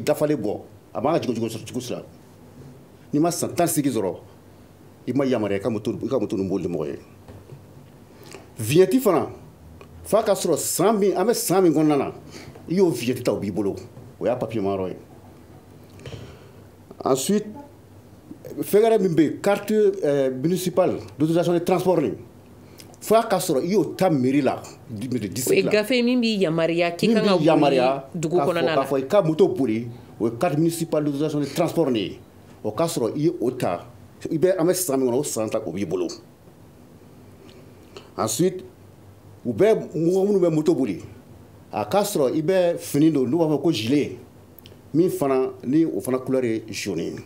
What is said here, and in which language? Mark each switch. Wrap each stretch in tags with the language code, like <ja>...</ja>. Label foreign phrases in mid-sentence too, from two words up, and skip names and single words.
<bm>dafalen bɔ a b'an ka cogo sira n'i ma san 18 sɔrɔ i ma yamaruya i ka moto ninnu boli mɔgɔ ye vignette fana f'a ka sɔrɔ san min an bɛ san min kɔnɔna na i y'o vignette ta o b'i bolo o y'a papier mayɔrɔ ye ensuite fɛn wɛrɛ min bɛ yen</bm> <fr>carte municipale d'autorisation de transport</fr> <bm>nin f'a ka sɔrɔ i y'o ta mairie la o ye gafe min b'i yamaruya k'i kan ka boli dugu kɔnɔna la k'a fɔ i ka moto boli o ye</bm> <fr>carte municipale d'autorisation de transport</fr> <bm>nin ye o k'a sɔrɔ i ye o ta i bɛ an bɛ san min kɔnɔ o san ta o b'i bolo ensuite u bɛ mɔgɔ minnu bɛ moto boli a k'a sɔrɔ i bɛ fini don n'u b'a fɔ ko gilet min fana ni o fana couleur ye jaune ye.</bm>